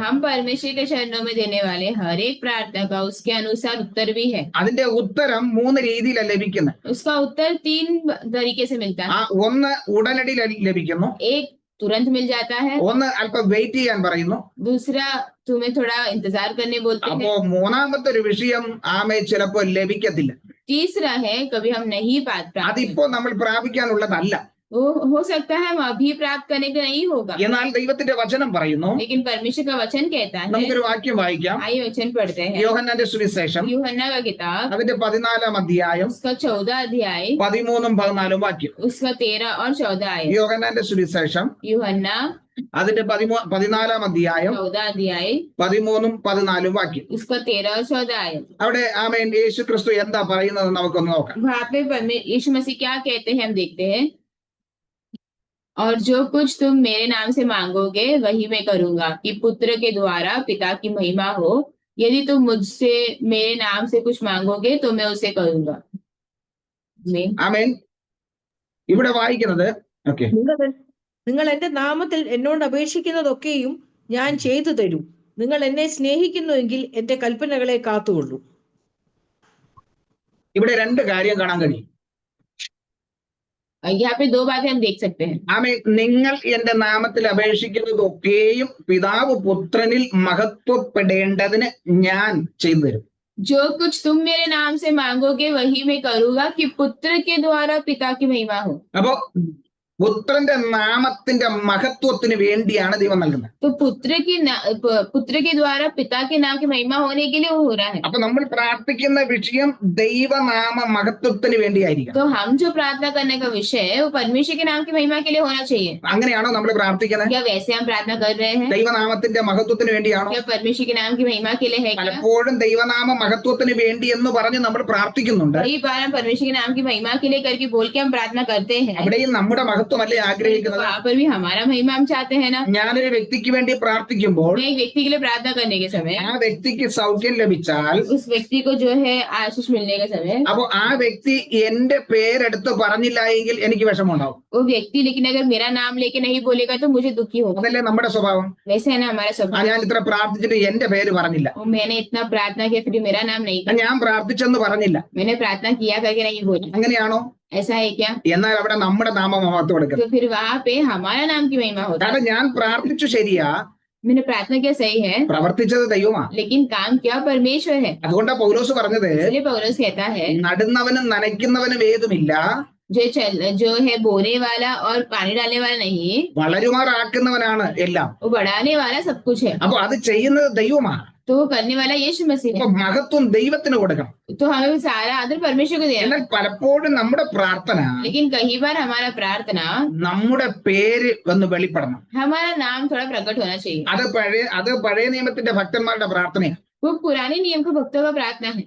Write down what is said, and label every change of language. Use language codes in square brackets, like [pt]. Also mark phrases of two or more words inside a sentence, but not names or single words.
[hi] हम परमेश्वर के चरणों में देने वाले हर एक प्रार्थना का उसके अनुसार उत्तर भी है. [ml] അതിന്റെ ഉത്തരം 3 രീതിയിലാണ് ലഭിക്കുന്നത്. [hi] उसका उत्तर 3 तरीके से मिलता है. [ml] ഒന്ന് ഉടനടി ലഭിക്കുന്നു, [hi] एक तुरंत मिल जाता है, [ml] ഒന്ന് അല്പം വെയിറ്റ് ചെയ്യാൻ പറയുന്നു, [hi] दूसरा तुम्हें थोड़ा इंतजार करने बोलते [ml] അപ്പോ [hi] हैं, [ml] മൂന്നാമത്തെ ഒരു വിഷയം ചിലപ്പോൾ ലഭിക്കത്തില്ല. [hi] तीसरा है कभी हम नहीं प्राप्त [ml] അതിപ്പോ നമ്മൾ പ്രാപിക്കാനുള്ളതല്ല. [hi] वो हो सकता है हम अभी प्राप्त करने का नहीं होगा. [ml] എന്നാൽ ദൈവത്തിന്റെ വചനം പറയുന്നു, [hi] लेकिन परमेश्वर का वचन कहता है. [ml] നമുക്കൊരു വാക്യം വായിക്കാം. [hi] आइए वचन पढ़ते हैं. [ml] യോഹന്നാന്റെ സുവിശേഷം [hi] यूहन्ना का किताब [ml] അതിന്റെ 14-ാം അധ്യായം [hi] उसका 14 अध्याय [ml] 13-14 വാക്യം. [hi] उसका 13 और 14 आयत. [ml] യോഹന്നാന്റെ സുവിശേഷം [hi] यूहन्ना [ml] അതിന്റെ 14-ാം അധ്യായം [hi] 14 अध्याय [ml] 13-14 വാക്യം. [hi] उसका 13 और 14 आयत. [ml] അവിടെ ആമേൻ യേശു ക്രിസ്തു എന്താ പറയുന്നത് നമുക്കൊന്ന് നോക്കാം. [hi] वहाँ पे यीशु मसीह क्या कहते हैं हम देखते हैं. और जो कुछ तुम मेरे नाम से मांगोगे वही मैं करूंगा कि पुत्र के द्वारा पिता की महिमा हो. यदि तुम मुझसे मेरे नाम से कुछ मांगोगे तो मैं उसे करूंगा. [ml] ആമേൻ. ഇവിടെ വായിക്കുന്നത് ഓക്കെ, നിങ്ങൾ എന്റെ നാമത്തിൽ എന്നോട് അപേക്ഷിക്കുന്നതൊക്കെയും ഞാൻ ചെയ്തു തരും. നിങ്ങൾ എന്നെ സ്നേഹിക്കുന്നുവെങ്കിൽ എന്റെ കൽപ്പനകളെ കാത്തുകൊള്ളൂ. ഇവിടെ 2 കാര്യം കാണാൻ കഴിയും. [hi] यहाँ पे 2 बातें हम देख सकते हैं. [ml] ആമേൻ. നിങ്ങൾ എന്റെ നാമത്തിൽ അപേക്ഷിക്കുന്നതൊക്കെയും പിതാവ് പുത്രനിൽ മഹത്വപ്പെടേണ്ടതിന് ഞാൻ ചെയ്തു തരും. [hi] जो कुछ तुम मेरे नाम से मांगोगे वही मैं करूंगा कि पुत्र के द्वारा पिता की महिमा हो. [ml] അപ്പോ പുത്രന്റെ നാമത്തിന്റെ മഹത്വത്തിന് വേണ്ടിയാണ് ദൈവം നൽകുന്നത്. [hi] तो पुत्र के द्वारा पिता के नाम की महिमा होने के लिए वो हो रहा है. [ml] അപ്പൊ നമ്മൾ പ്രാർത്ഥിക്കുന്ന വിഷയം ദൈവനാമ മഹത്വത്തിന് വേണ്ടിയായിരിക്കും. [hi] तो हम जो प्रार्थना करने का विषय है वो परमेश्वर के नाम की महिमा के लिए होना चाहिए. [ml] അങ്ങനെയാണോ നമ്മൾ പ്രാർത്ഥിക്കുന്നത്? [hi] क्या वैसे हम प्रार्थना कर रहे हैं? [ml] ദൈവനാമത്തിന്റെ മഹത്വത്തിന് വേണ്ടിയാണോ? [hi] क्या परमेश्वर के नाम की महिमा के लिए है? क्या [ml] പലപ്പോഴും ദൈവനാമ മഹത്വത്തിന് വേണ്ടി എന്ന് പറഞ്ഞ് നമ്മൾ പ്രാർത്ഥിക്കുന്നുണ്ട്. [hi] कई बार हम परमेश्वर के नाम की महिमा के लिए करके बोल के हम प्रार्थना करते हैं. [ml] അവിടെയും നമ്മുടെ മഹത്വം മഹത്വമല്ലേ [hi] तो [ml] ആഗ്രഹിക്കുന്നത്? [hi] वहां पर भी हमारा महिमा हम चाहते हैं ना। [ml] ഞാനൊരു വ്യക്തിക്ക് വേണ്ടി പ്രാർത്ഥിക്കുമ്പോൾ [hi] मैं एक व्यक्ति के लिए प्रार्थना करने के समय [ml] ആ വ്യക്തിക്ക് സൗഖ്യം ലഭിച്ചാൽ [hi] उस व्यक्ति को जो है आशीष मिलने के समय [ml] അപ്പൊ ആ വ്യക്തി എന്റെ പേരെടുത്ത് പറഞ്ഞില്ല എങ്കിൽ എനിക്ക് വിഷമമുണ്ടാവും. [hi] वो व्यक्ति लेकिन अगर मेरा नाम लेके नहीं बोलेगा तो मुझे दुखी होगा। [ml] അതല്ലേ നമ്മുടെ സ്വഭാവം. [hi] वैसे है ना हमारा स्वभाव। [ml] ഞാൻ ഇത്ര പ്രാർത്ഥിച്ചിട്ട് എന്റെ പേര് പറഞ്ഞില്ല, [hi] मैंने इतना प्रार्थना किया फिर मेरा नाम नहीं था, [ml] ഞാൻ പ്രാർത്ഥിച്ചെന്ന് പറഞ്ഞില്ല, [hi] मैंने प्रार्थना किया करके नहीं बोला, [ml] അങ്ങനെയാണോ? [hi] ऐसा है क्या? [ml] എന്നാൽ അവിടെ നമ്മുടെ നാമം മഹത്വം എടുക്കുന്നത്. [hi] तो फिर वहां पे हमारा नाम की महिमा होता है। [ml] കാരണം ഞാൻ പ്രാർത്ഥിച്ചു ശരിയാ, [hi] मैंने प्रार्थना किया सही है, [ml] പ്രവർത്തിച്ചത് ദൈവമാ. [hi] लेकिन काम क्या परमेश्वर है। [ml] അതുകൊണ്ടാ പൗലോസ് പറഞ്ഞത്, [hi] इसलिए पौलुस कहता है [ml] നടുന്നവനും നനയ്ക്കുന്നവനും ഏതുമില്ല, [hi] जो है बोने वाला और पानी डालने वाला नहीं, [ml] വളരുമാറാക്കുന്നവനാണ് എല്ലാം. [hi] वो बढ़ाने वाला सब कुछ है। [ml] അപ്പൊ അത് ചെയ്യുന്നത് ദൈവമാണ്. [hi] तो वो करने वाला यीशु मसीह [ml] അപ്പൊ [hi] है। [ml] മഹത്വം ദൈവത്തിന് കൊടുക്കണം. [hi] तो हमें वो सारा आदर परमेश्वर को देना। [ml] എന്നാൽ പലപ്പോഴും നമ്മുടെ പ്രാർത്ഥന [hi] लेकिन कई बार हमारा प्रार्थना [ml] നമ്മുടെ പേര് ഒന്ന് വെളിപ്പെടണം. [hi] हमारा नाम थोड़ा प्रकट होना चाहिए। [ml] അത് പഴയ നിയമത്തിന്റെ ഭക്തന്മാരുടെ പ്രാർത്ഥനയാണ്. [hi] वो पुराने नियम के भक्तों का प्रार्थना है।